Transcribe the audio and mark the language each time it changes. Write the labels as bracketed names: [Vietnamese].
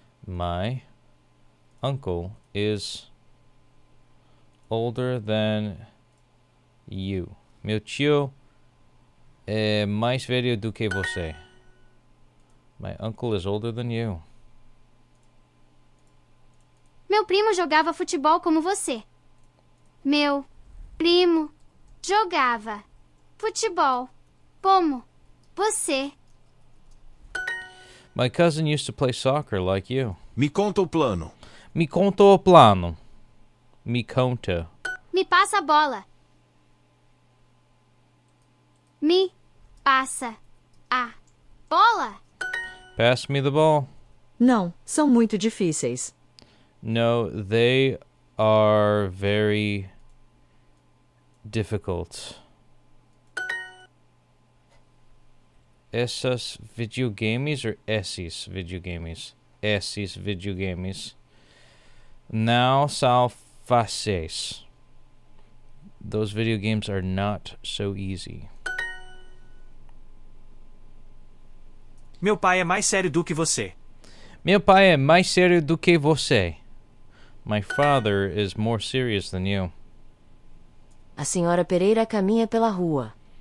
[English] My uncle is older than you. [Portuguese] Meu tio é mais velho do que você. [English] My uncle is older than you. [Portuguese] Meu primo jogava futebol como você. Meu primo jogava futebol como você. [English] My cousin used to play soccer like you. [Portuguese] Me conta o plano. Me conta o plano. Me conta. Me passa a bola. Me passa a bola. [English] Pass me the ball. [Portuguese] Não, são muito difíceis. [English] No, they are very difficult. [Portuguese] Essas videogames or esses videogames? Esses videogames. Não são fáceis. [English] Those video games are not so easy. [Portuguese] Meu pai é mais sério do que você. Meu pai é mais sério do que você. [English] My father is more serious than you. [Portuguese] A senhora Pereira caminha pela rua.